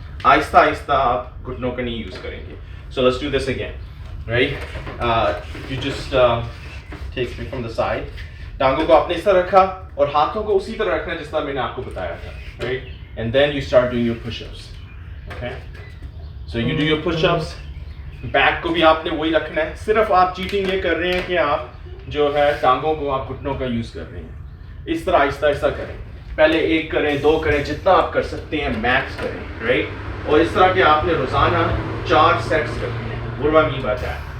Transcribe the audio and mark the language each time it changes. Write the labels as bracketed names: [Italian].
[Urdu] آہستہ آہستہ آپ گھٹنوں کا نہیں یوز کریں گے. [English] So let's do this again, right. You just take me from the side. [Urdu] ٹانگوں کو آپ نے اس طرح رکھا اور ہاتھوں کو اسی طرح رکھنا جس طرح میں نے آپ کو بتایا تھا, right. [English] And then you start doing your push-ups, okay. So you do your push-ups. [Urdu] Back کو بھی آپ نے وہی رکھنا ہے. صرف آپ چیٹنگ یہ کر رہے ہیں کہ آپ جو ہے ٹانگوں کو آپ گھٹنوں کا یوز کر رہے ہیں. اس طرح آہستہ کریں, پہلے 1 کریں, 2 کریں, جتنا آپ کر سکتے ہیں میکس کریں, رائٹ. اور اس طرح کہ آپ نے روزانہ 4 سیٹس کرنے ہیں. بروا نہیں بتا ہے.